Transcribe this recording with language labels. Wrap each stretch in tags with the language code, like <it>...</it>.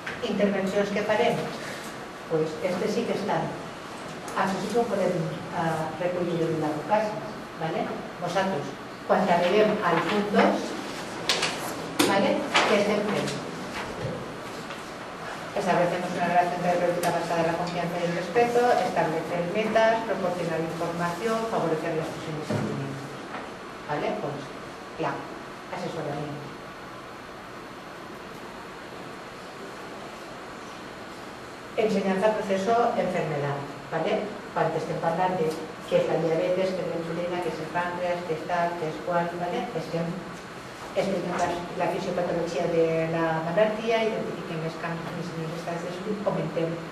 <ca>Intervencions que farem? Doncs aquestes sí que estan. Això sí que ho podem recollir en la casa. Nosaltres, quan arribem al punt 2, què estem fent?</ca> <es>Establecemos una relación terapéutica basada en la confianza y el respeto, establecer metas, proporcionar información, favorecer las fusiones de sentimientos. Pues, claro, asesoramiento. Enseñanza, proceso, enfermedad.</es> <ca>Cuando estem parlant de què és la diabetes, què és la insulina, què és el pàncreas, què és tal, què és qual, estem explicant la fisiopatologia de la malaltia, identifiquem els canvis en els estats de salut, comentem.</ca>